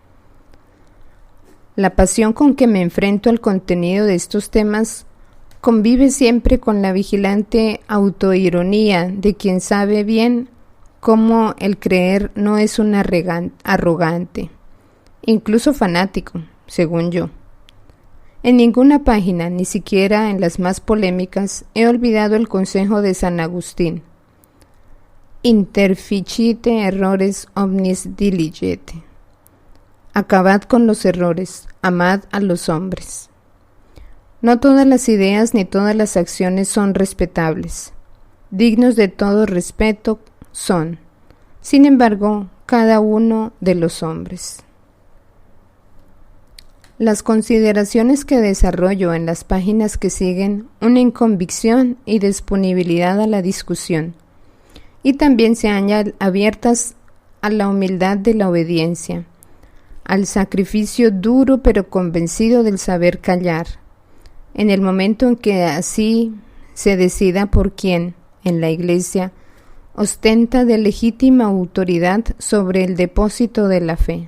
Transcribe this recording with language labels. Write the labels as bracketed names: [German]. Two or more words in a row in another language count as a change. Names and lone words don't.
[Spanish] La pasión con que me enfrento al contenido de estos temas convive siempre con la vigilante autoironía de quien sabe bien cómo el creer no es un arrogante, incluso fanático, según yo. En ninguna página, ni siquiera en las más polémicas, he olvidado el consejo de San Agustín: [Latin] interficite errores omnis diligete. [Spanish] Acabad con los errores, amad a los hombres. No todas las ideas ni todas las acciones son respetables. Dignos de todo respeto son, sin embargo, cada uno de los hombres. Las consideraciones que desarrollo en las páginas que siguen unen convicción y disponibilidad a la discusión, y también se hallan abiertas a la humildad de la obediencia, al sacrificio duro pero convencido del saber callar, en el momento en que así se decida por quien, en la Iglesia, ostenta de legítima autoridad sobre el depósito de la fe.